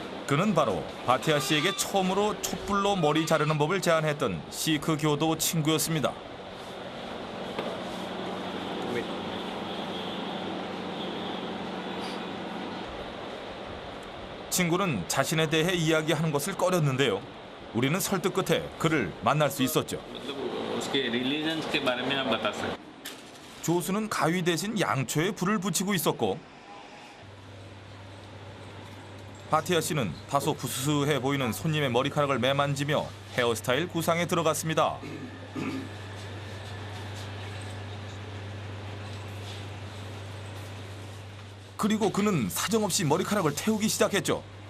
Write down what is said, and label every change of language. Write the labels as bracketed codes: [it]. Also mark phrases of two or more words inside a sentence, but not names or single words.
[ko] 그는 바로 바티아 씨에게 처음으로 촛불로 머리 자르는 법을 제안했던 시크 교도 친구였습니다. 친구는 자신에 대해 이야기하는 것을 꺼렸는데요. 우리는 설득 끝에 그를 만날 수 있었죠. [hi] उसके रिलीजन के बारे में आप बता सकते हैं? [ko] 조수는 가위 대신 양초에 불을 붙이고 있었고 바티아 씨는 다소 부스스해 보이는 손님의 머리카락을 매만지며 헤어스타일 구상에 들어갔습니다. 그리고 그는 사정없이 머리카락을 태우기 시작했죠.